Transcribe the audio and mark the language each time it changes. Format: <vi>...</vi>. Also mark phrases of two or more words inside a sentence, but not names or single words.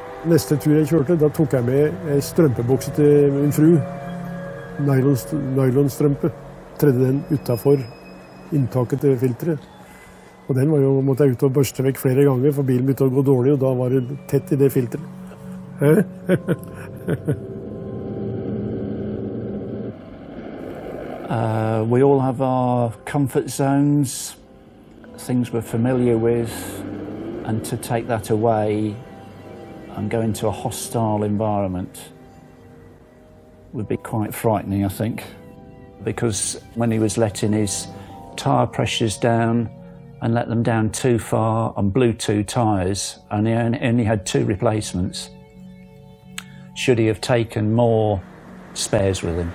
<no>Neste tur jeg kjørte, da tok jeg med strømpebukse til min fru, nylonstrømpe, tredde den utenfor inntaket til filteret. Og den måtte jeg ut og børste vekk flere ganger, for bilen begynte å gå dårlig, og da var det tett i det filteret.</no> <en>We all have our comfort zones, things we're familiar with, and to take that away and go into a hostile environment would be quite frightening, I think, because when he was letting his tyre pressures down and let them down too far and blew 2 tyres, and he only had 2 replacements, should he have taken more spares with him?</en>